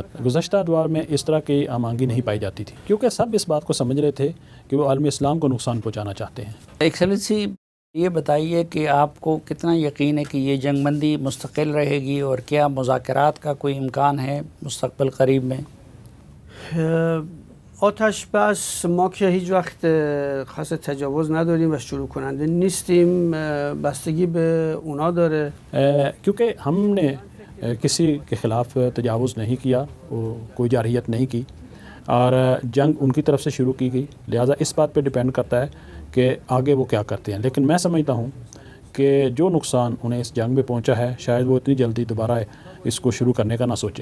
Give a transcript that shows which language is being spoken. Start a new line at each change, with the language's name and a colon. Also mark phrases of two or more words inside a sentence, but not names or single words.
Urdu: گزشتہ ادوار میں اس طرح کی ہم آہنگی نہیں پائی جاتی تھی کیونکہ سب اس بات کو سمجھ رہے تھے کہ وہ عالم اسلام کو نقصان پہنچانا چاہتے ہیں. ایکسلنسی، یہ بتائیے کہ آپ کو کتنا یقین ہے کہ یہ جنگ بندی مستقل رہے گی اور کیا مذاکرات کا کوئی امکان ہے مستقبل قریب میں؟
Persian: آتش بس ما که هیچ وقت خاص تجاوز نداریم و شروع کننده نیستیم، بستگی به اونا داره.
Urdu: کیونکہ ہم نے کسی کے خلاف تجاوز نہیں کیا، کوئی جارحیت نہیں کی اور جنگ ان کی طرف سے شروع کی گئی، لہٰذا اس بات پہ ڈیپینڈ کرتا ہے کہ آگے وہ کیا کرتے ہیں. لیکن میں سمجھتا ہوں کہ جو نقصان انہیں اس جنگ میں پہنچا ہے شاید وہ اتنی جلدی دوبارہ اس کو شروع کرنے کا نہ سوچیں.